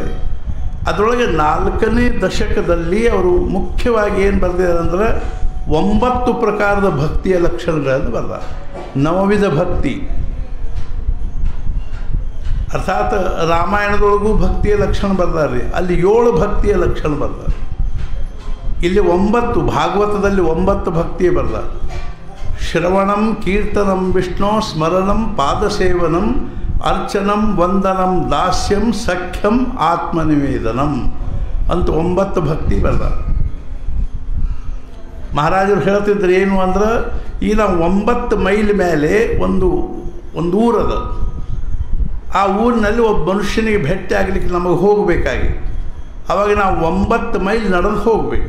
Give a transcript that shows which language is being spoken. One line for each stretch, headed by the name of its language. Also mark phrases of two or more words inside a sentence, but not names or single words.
Kannada: ಅದರೊಳಗೆ 4ನೇ ದಶಕದಲ್ಲಿ ಅವರು ಮುಖ್ಯವಾಗಿ ಏನು ಬರೆದಿದ್ದಾರೆ ಅಂದರೆ 9 ಪ್ರಕಾರದ ಭಕ್ತಿಯ ಲಕ್ಷಣಗಳನ್ನು ಬರೆದಾರೆ. ನವವಿಧ ಭಕ್ತಿ ಅರ್ಥಾತ್ ರಾಮಾಯಣದೊಳಗೂ ಭಕ್ತಿಯ ಲಕ್ಷಣ ಬರ್ದಾರ್ರಿ, ಅಲ್ಲಿ 7 ಭಕ್ತಿಯ ಲಕ್ಷಣ ಬರ್ದಾರೆ. ಇಲ್ಲಿ 9, ಭಾಗವತದಲ್ಲಿ 9 ಭಕ್ತಿಯ ಬರ್ದಾರೆ.
Sanskrit: ಶ್ರವಣಂ ಕೀರ್ತನಂ ವಿಷ್ಣು ಸ್ಮರಣಂ ಪಾದಸೇವನಂ ಅರ್ಚನಂ ವಂದನಂ ದಾಸ್ಯಂ ಸಖ್ಯಂ ಆತ್ಮನಿವೇದನಂ
Kannada: ಅಂತ 9 ಭಕ್ತಿ ಬರ್ದಾರೆ. ಮಹಾರಾಜರು ಹೇಳ್ತಿದ್ರು ಏನು ಅಂದ್ರೆ, ಈ ನಾವು 9 ಮೈಲ್ ಮೇಲೆ ಒಂದು ಊರದ, ಆ ಊರಿನಲ್ಲಿ ಒಬ್ಬ ಮನುಷ್ಯನಿಗೆ ಭೇಟಿ ಆಗಲಿಕ್ಕೆ ನಮಗೆ ಹೋಗಬೇಕಾಗಿ, ಆವಾಗ ನಾವು 9 ಮೈಲ್ ನಡೆದು ಹೋಗಬೇಕು.